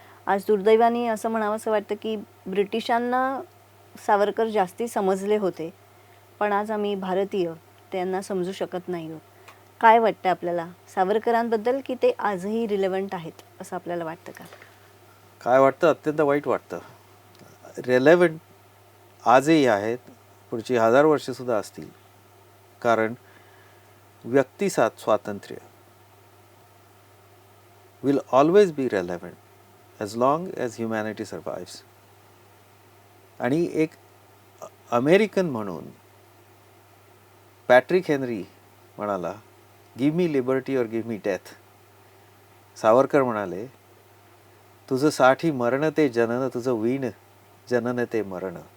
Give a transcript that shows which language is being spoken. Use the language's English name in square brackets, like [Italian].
[Marathi] आज दुर्दैवाने असं म्हणावंसं वाटतं की ब्रिटिशांना सावरकर जास्ती समजले होते, पण आज आम्ही भारतीय त्यांना समजू शकत नाही आहोत. काय वाटतं आपल्याला सावरकरांबद्दल, की ते आजही रिलेव्हंट आहेत असं आपल्याला वाटतं का? काय वाटतं? अत्यंत वाईट वाटतं. रेलेव्हंट आजही आहेत, पुढची 1000 वर्षेसुद्धा असतील. कारण व्यक्तिसात स्वातंत्र्य [English] will always be relevant as long as humanity survives. [Marathi] आणि एक अमेरिकन म्हणून पॅट्रिक हेनरी म्हणाला, [English] Give me liberty or give me death. [Marathi] सावरकर म्हणाले, तुझं साठी मरण ते जनन, तुझं वीण जनन ते मरण.